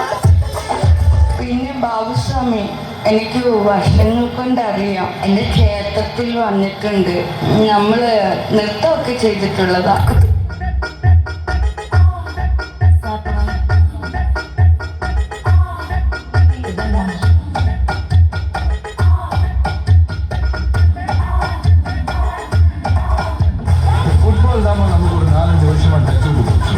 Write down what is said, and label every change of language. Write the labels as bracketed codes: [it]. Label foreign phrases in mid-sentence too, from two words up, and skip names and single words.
[ml] പിന്നെ ബാബുസ്വാമി, എനിക്ക് വർഷങ്ങൾ കൊണ്ടറിയാം. എൻ്റെ ക്ഷേത്രത്തിൽ വന്നിട്ടുണ്ട്. നമ്മൾ നൃത്തമൊക്കെ ചെയ്തിട്ടുള്ളതാ. [ta] ஃபுட்பால் தான் நமக்கு ஒரு 4-5 வருஷமா டச் விட்டு போச்சு.